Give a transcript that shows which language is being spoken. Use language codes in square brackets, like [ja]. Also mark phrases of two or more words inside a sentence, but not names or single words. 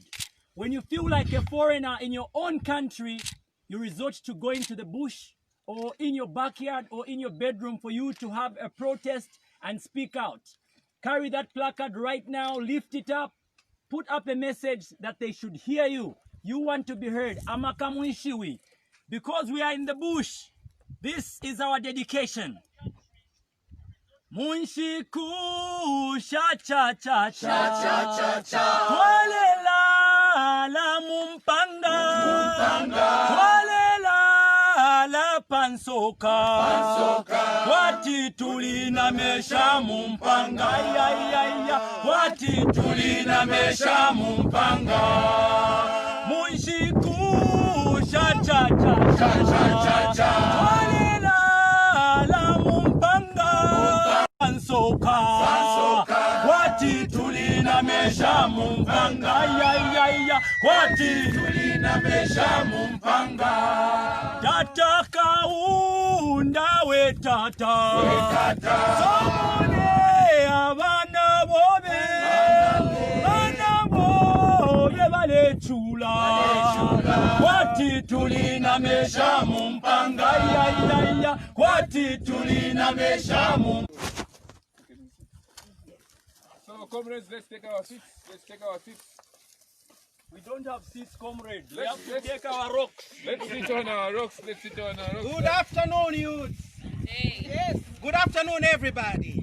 [en] When you feel like a foreigner in your own country, you resort to going to the bush or in your backyard or in your bedroom for you to have a protest and speak out. Carry that placard right now, lift it up, put up a message that they should hear you. You want to be heard. Amakamuishiwi. Because we are in the bush, this is our dedication. [bem] Munshiku cha cha cha cha cha Twalela la mumpanga Twalela la pansoka Wati tulina mesha mumpanga Wati tulina mesha mumpanga Munshiku cha cha cha cha Twalela la mumpanga Pansoka Wati tulina mesha mumpanga Wati tulina mesha mumpanga Tata kaunda we tata Somone abana bobe Vale chula Wati tulina mesha mumpanga Wati tulina mesha mumpanga. [en] So, comrades, let's take our seats. Let's take our seats. We don't have seats, comrades. We Let's- have to let's- take our rocks. Let's sit on our rocks. Let's sit on our rocks. Good afternoon, youths. Yes. Good afternoon, everybody.